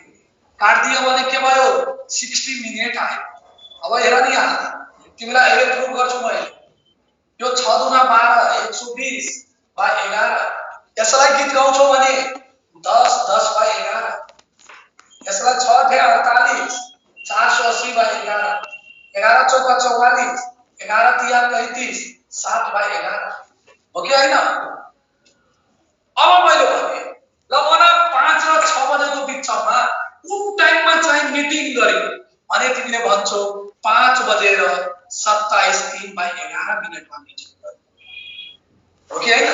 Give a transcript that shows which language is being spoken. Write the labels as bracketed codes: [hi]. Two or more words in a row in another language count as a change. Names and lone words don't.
[ne] काट दियो भने के भयो? 60 मिनेट आयो। अब हेर नि यहाँ तिमीलाई अहिले प्रुभ गर्छु मैले। यो 6 दुना 12 120/11 यसलाई गीत गाउँछौ भने 10 10/11 यसलाई 6 थे 48 480/11 11 चौका 44 11 तिया 33 7/11 हो कि हैन? अब मैले भने ल भन 5 र 6 बजेको बिचमा कुन टाइममा चाहिँ मिटिङ गर्यो भने तिमीले भन्छौ 5 बजेर 27 3/11 मिनेटमा मिटिङ गर्यो। हो कि हैन?